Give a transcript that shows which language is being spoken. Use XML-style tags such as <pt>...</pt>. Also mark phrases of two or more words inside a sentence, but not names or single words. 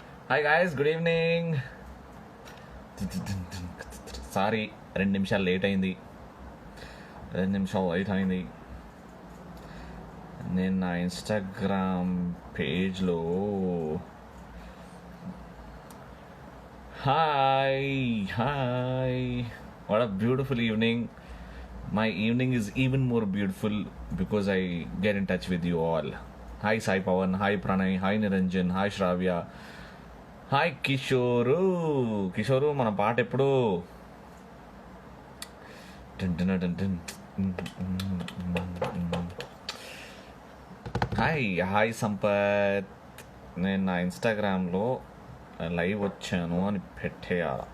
<en>Hi guys, good evening.</en> <te>సారీ, 2 నిమిషాలు లేట్ అయింది. 2 నిమిషాలు లేట్ అయింది. నేను నా ఇన్స్టాగ్రామ్ పేజ్లో</te> <en>Hi hi what a beautiful evening. My evening is even more beautiful because I get in touch with you all. Hi Sai Pawan, hi Pranay, hi Niranjan, hi Shravya, hi Kishoru.</en> <te>కిషోరు, మన పాట ఎప్పుడు?</te> <en>hi hi</en> <te>సంపత్. నేను నా ఇన్స్టాగ్రామ్లో లైవ్ వచ్చాను అని పెట్టేయా.</te>